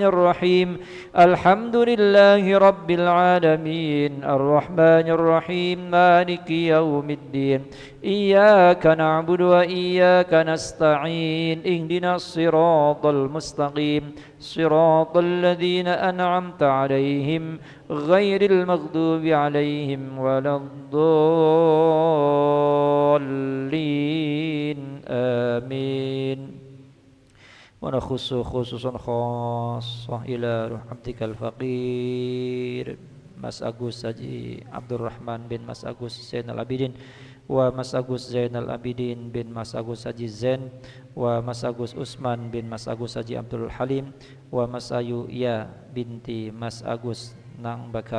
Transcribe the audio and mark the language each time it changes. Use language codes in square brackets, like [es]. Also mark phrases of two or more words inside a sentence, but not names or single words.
[ar] الرحيم الحمد لله رب العالمين الرحمن الرحيم مالك يوم الدين إياك نعبد وإياك نستعين اهدنا الصراط المستقيم صراط الذين أنعمت عليهم غير المغضوب عليهم ولا الضالين آمين. ونخص خصوصا خاصة إلى روح عبدك الفقير Mas Agus Haji Abdurrahman bin Mas Agus Zainal Abidin wa Mas Agus Zainal Abidin bin Mas Agus Haji Zain wa Mas Agus Usman bin Mas Agus Haji Abdul Halim wa Mas Ayu Ya binti Mas Agus Nanang